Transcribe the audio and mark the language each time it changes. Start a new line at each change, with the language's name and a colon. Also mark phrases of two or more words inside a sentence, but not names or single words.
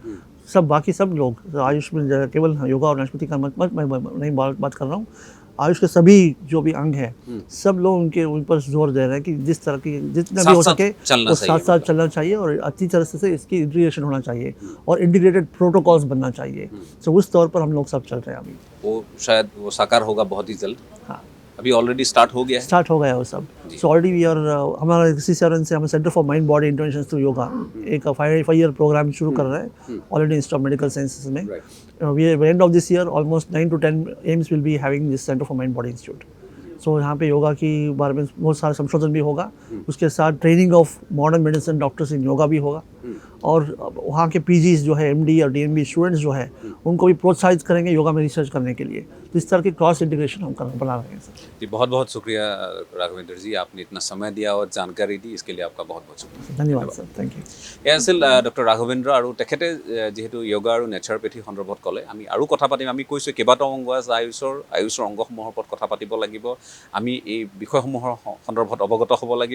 Hindi: बाकी सब लोग आयुष में, केवल योगा और नेचुरोपैथी का मत नहीं बात कर रहा हूँ, आयुष के सभी जो भी अंग हैं, सब लोग उनके ऊपर जोर दे रहे हैं कि जिस तरह की जितना भी हो सके वो साथ साथ चलना चाहिए और अच्छी तरह से इसकी इंटीग्रेशन होना चाहिए और
English: integrated protocols
Hindi: बनना चाहिए। तो उस तौर पर हम लोग सब चल रहे हैं अभी। वो शायद वो साकार होगा बहुत ही जल्द। हाँ, अभी
English: already start
Hindi: हो गया है? स्टार्ट हो गया है वो सब।
English: So already we are
Hindi: हमारा इसी चरण से हम सेंटर फॉर माइंड बॉडी इंटरवेंशन थ्रू योगा एक
English: 5 year programme
Hindi: शुरू कर रहे हैं ऑलरेडी इंस्टीट्यूट ऑफ मेडिकल साइंसेज में।
English: By end of this year almost 9 to 10 AIIMS will be having this Centre for Mind Body Institute.
Hindi: सो यहाँ पे योगा की बारे में बहुत सारा संशोधन भी होगा, उसके साथ
English: training of modern medicine doctors in yoga
Hindi: भी होगा, और वहाँ के पीजीज जो है एमडी और
English: DMB students
Hindi: जो है उनको भी प्रोत्साहित करेंगे योगा में रिसर्च करने के लिए। तो इस तरह की
English: cross integration
Hindi: हम बना रहे हैं सर। जी, बहुत बहुत शुक्रिया राघवेंद्र जी, आपने इतना समय दिया और जानकारी दी, इसके लिए आपका बहुत बहुत शुक्रिया। धन्यवाद सर,
English: thank you.
Assamese: এয়া আছিল ডক্টৰ ৰাঘৱেন্দ্ৰ, আৰু তেখেতে যিহেতু য়োগা আৰু নেচাৰোপেথি সন্দৰ্ভত ক'লে, আমি আৰু কথা পাতিম। আমি কৈছোঁ কেইবাটাও অংগ আছে আয়ুষৰ অংগসমূহৰ ওপৰত কথা পাতিব লাগিব, আমি এই বিষয়সমূহৰ সন্দৰ্ভত অৱগত হ'ব লাগিব।